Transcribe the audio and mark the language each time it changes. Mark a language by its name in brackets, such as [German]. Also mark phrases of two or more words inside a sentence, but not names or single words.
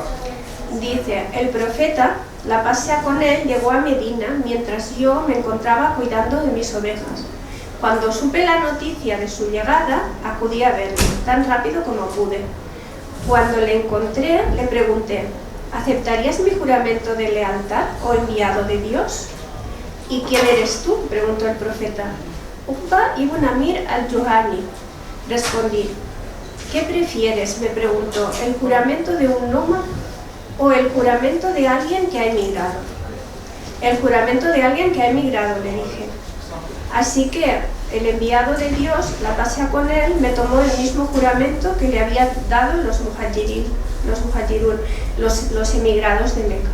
[Spanish] Dice: el profeta, la paz sea con él, llegó a Medina mientras yo me encontraba cuidando de mis ovejas. Cuando supe la noticia de su llegada, acudí a verlo, tan rápido como pude. Cuando le encontré, le pregunté: ¿aceptarías mi juramento de lealtad, oh enviado de Dios? ¿Y quién eres tú?, preguntó el profeta. Uqba ibn Amir al-Juhani, respondí. ¿Qué prefieres?, me preguntó, ¿el juramento de un nómada o el juramento de alguien que ha emigrado? El juramento de alguien que ha emigrado, le dije. Así que el enviado de Dios, la paz sea con él, me tomó el mismo juramento que le había dado los muhajirun, los emigrados de Meca.